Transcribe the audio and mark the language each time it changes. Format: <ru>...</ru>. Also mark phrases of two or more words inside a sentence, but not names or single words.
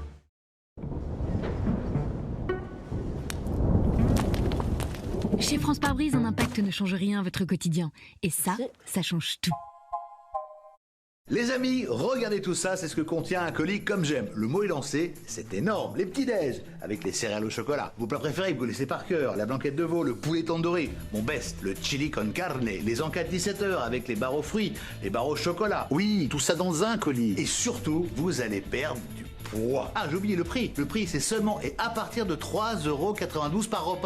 <fr>Chez France Pare-Brise, un impact ne change rien à votre quotidien. Et ça change tout. Les amis, regardez tout ça, c'est ce que contient un colis comme j'aime. Le mot est lancé, c'est énorme. Les petits déj, avec les céréales au chocolat. Vos plats préférés, vous connaissez par cœur. La blanquette de veau, le poulet tandoori. Mon best, le chili con carne. Les encas de 17h avec les barres aux fruits, les barres au chocolat. Oui, tout ça dans un colis. Et surtout, vous allez perdre du poids. Ah, j'ai oublié le prix. Le prix, c'est seulement et à partir de 3,92 € par repas.</fr>